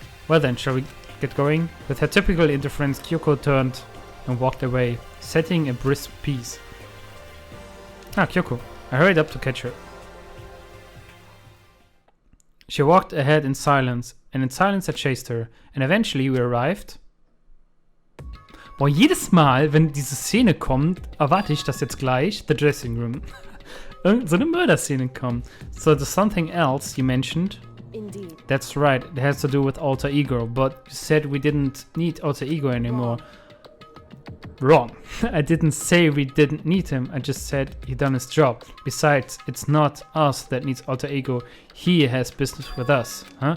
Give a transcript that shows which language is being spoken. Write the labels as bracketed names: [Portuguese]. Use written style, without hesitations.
[English] well then, shall we get going? With her typical indifference, Kyoko turned and walked away, setting a brisk pace. Ah, Kyoko. I hurried up to catch her. She walked ahead in silence, and in silence I chased her, and eventually we arrived. [German] Boah, jedes Mal, wenn diese Szene kommt, erwarte ich, dass jetzt gleich [English] the dressing room. [German] Irgend so eine Mörderszene kommt. [English] So there's something else you mentioned. Indeed. That's right, it has to do with alter ego, but you said we didn't need alter ego anymore. Wrong. I didn't say we didn't need him, I just said he done his job. Besides, it's not us that needs alter ego, he has business with us, huh?